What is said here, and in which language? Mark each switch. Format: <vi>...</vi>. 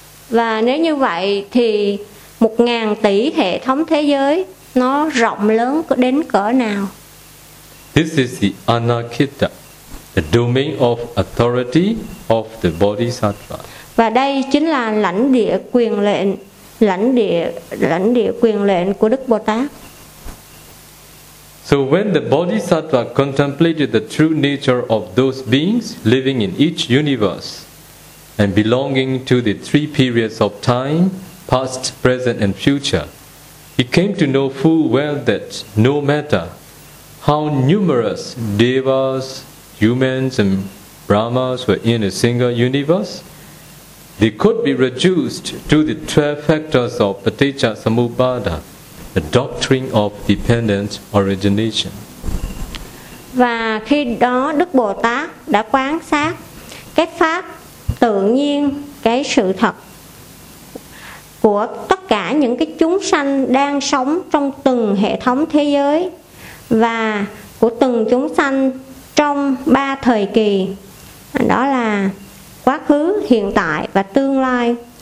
<vi>Và nếu như vậy thì 1,000 tỷ hệ thống thế giới nó rộng lớn đến cỡ nào?</vi> <en>This is the Anaketa, the domain of authority of the Bodhisattva.</en> <vi>Và đây chính là lãnh địa quyền lệnh, lãnh địa quyền lệnh của Đức Bồ Tát.</vi> <en>So when the Bodhisattva contemplated the true nature of those beings living in each universe and belonging to the three periods of time, past, present and future, he came to know full well that no matter how numerous devas, humans and brahmas were in a single universe, they could be reduced to the 12 factors of paticca samuppada, the doctrine of dependent origination.</en> <vi>Và khi đó Đức Bồ Tát đã quán sát cái pháp tự nhiên, cái sự thật của tất cả những cái chúng sanh đang sống trong từng hệ thống thế giới và của từng chúng sanh trong ba thời kỳ, đó là quá khứ, hiện tại và tương lai.</vi>